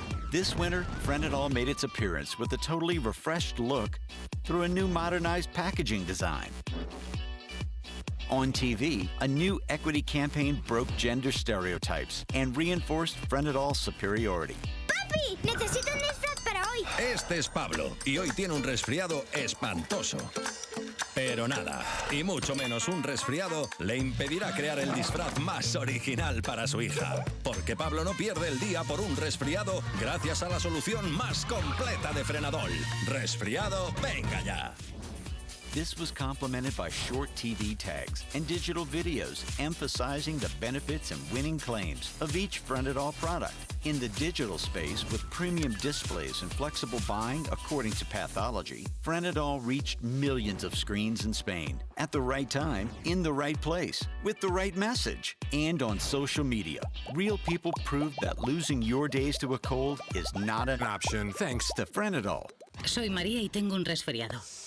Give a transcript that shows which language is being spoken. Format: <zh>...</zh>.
<en>This winter, Frenadol made its appearance with a totally refreshed look through a new modernized packaging design. On TV, a new equity campaign broke gender stereotypes and reinforced Frenadol's superiority.</en> <es>Necesito un disfraz para hoy. Este es Pablo y hoy tiene un resfriado espantoso. Pero nada, y mucho menos un resfriado, le impedirá crear el disfraz más original para su hija. Porque Pablo no pierde el día por un resfriado gracias a la solución más completa de Frenadol. Resfriado, venga ya.</es> <en>This was complemented by short TV tags and digital videos emphasizing the benefits and winning claims of each Frenadol product. In the digital space, with premium displays and flexible buying according to pathology, Frenadol reached millions of screens in Spain at the right time, in the right place, with the right message, and on social media. Real people proved that losing your days to a cold is not an option thanks to Frenadol.</en> <es>Soy María y tengo un resfriado.</es>